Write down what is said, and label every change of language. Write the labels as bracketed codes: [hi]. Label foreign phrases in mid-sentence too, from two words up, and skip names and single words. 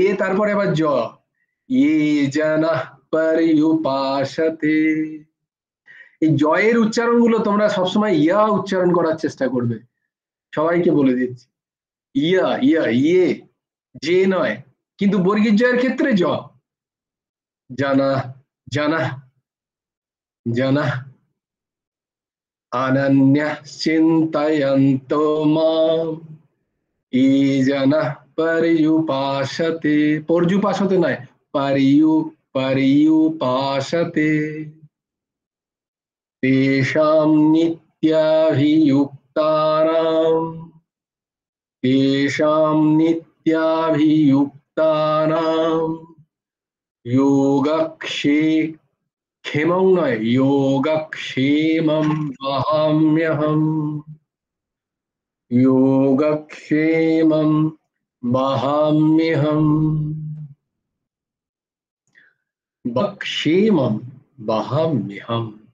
[bn] তারপরে আবার জ, ইয়ে [sa] জানাঃ পর্যুপাসতে, [bn] এই জয়ের উচ্চারণ গুলো তোমরা সবসময় ইয়া উচ্চারণ করার চেষ্টা করবে, সবাইকে বলে দিচ্ছি, ইয়া, ইয়া, ইয়ে, যে নয়, কিন্তু বর্গীর জয়ের ক্ষেত্রে জ, [sa] জানাঃ, জানাঃ, জানাঃ, অনন্যঃ চিন্তয়ন্তো মাম, ये जनाः पर्युपासते, पर्युपासते [bn] नয়, [sa] पर्युपासते तेषां नित्याभियुक्तानां योगक्षेमं नয়, योगक्षेमं वहाम्यहम्, योगक्षेमं वहाम्यहम्, योगक्षेमं वहाम्यहम्।